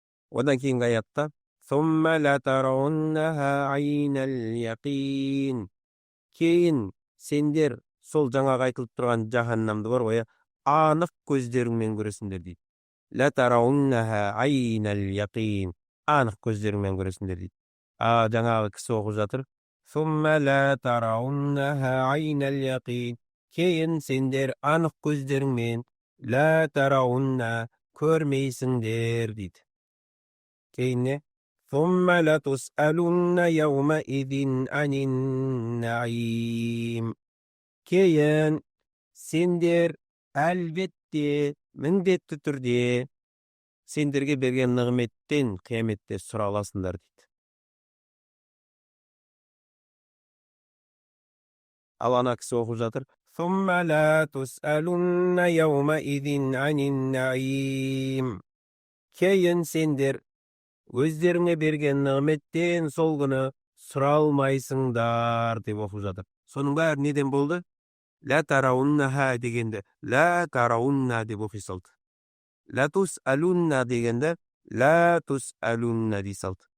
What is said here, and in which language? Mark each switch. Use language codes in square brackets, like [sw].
[ar] Одан кейінгі аятта Сумма ла тарауннаха айнал яқин. [kk] Кейін сендер сол жаңағы айтылып тұрған жаханнамды бар ғой, анық көздеріңмен көресіңдер дейді. Ла тарауннаха айнал яқин. Анық көздеріңмен көресіңдер дейді. Жаңағы кісі оқып жатыр. [ar] Сумма ла тарауннаха айнал яқин. [kk] Кейін сендер анық көздеріңмен ла тараунна көрмейсіңдер дейді. Кейін не? [ar] Сумма ла тус'алунна яума идин анин наим. [kk] Кейін сендер әлбетте, міндетті түрде сендерге берген нығметтен қияметте сұраласыңдар дейді. Ал ана кісі оқып жатыр. [ar] Сумма ла тус'алунна яума идин анин наим. [kk] Кейін сендер өздеріңе берген нығметтен сол күні сұралмайсыңдар деп оқып жатыр. Соның бәрі неден болды? Ла тарауннаха дегенде ла тараунна деп оқи салды. Ла тус'алунна дегенде ла тус'алунна дей салды.